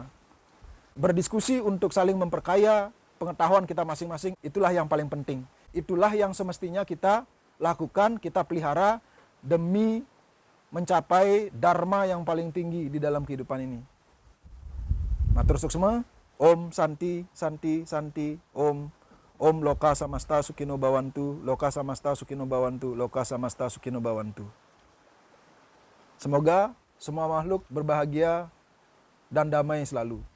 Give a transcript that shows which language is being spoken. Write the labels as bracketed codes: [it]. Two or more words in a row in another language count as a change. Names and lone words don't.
[id] Berdiskusi untuk saling memperkaya pengetahuan kita masing-masing, itulah yang paling penting. Itulah yang semestinya kita lakukan, kita pelihara demi mencapai dharma yang paling tinggi di dalam kehidupan ini. [ban] Matur suksma, [sa] ॐ शान्ति, शान्ति, शान्ति, Om. ॐ लोकाः समस्ताः सुखिनो भवन्तु, लोकाः समस्ताः सुखिनो भवन्तु, लोकाः समस्ताः सुखिनो भवन्तु. [id] Semoga semua makhluk berbahagia dan damai selalu.